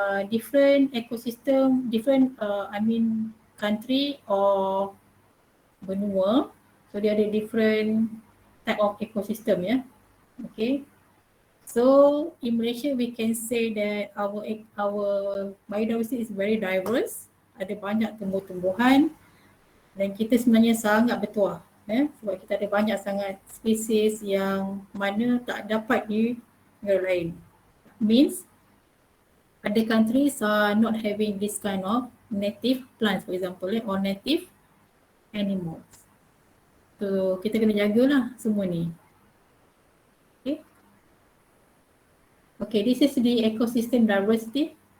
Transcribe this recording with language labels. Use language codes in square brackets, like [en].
[en] Different ecosystem, different country or benua. So [ms] dia ada [en] different type of ecosystem ya. Okay. So in Malaysia we can say that our biodiversity is very diverse. [ms] Ada banyak tumbuh-tumbuhan dan kita sebenarnya sangat bertuah sebab kita ada banyak sangat spesies yang mana tak dapat di negara lain. [en] Means other countries are not having this kind of native plants, for example, or native animals. [ms] So kita kena jagalah semua ni. [en] Okay, this is the ecosystem diversity.